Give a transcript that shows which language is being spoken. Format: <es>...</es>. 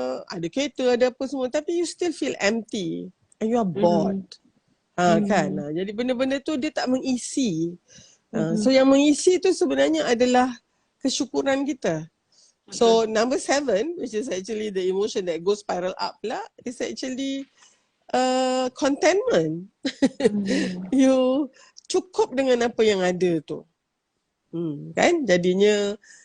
<ms>Ada kereta, ada apa semua, tapi</ms> <en>you still feel empty and you are bored. Kan?</en> <ms>Jadi benda-benda tu dia tak mengisi. So yang mengisi tu sebenarnya adalah kesyukuran kita.</ms> <en>So number 7, which is actually the emotion that goes spiral up lah, is actually contentment.</en> <ms>You cukup dengan apa yang ada tu. Kan? Jadinya</ms>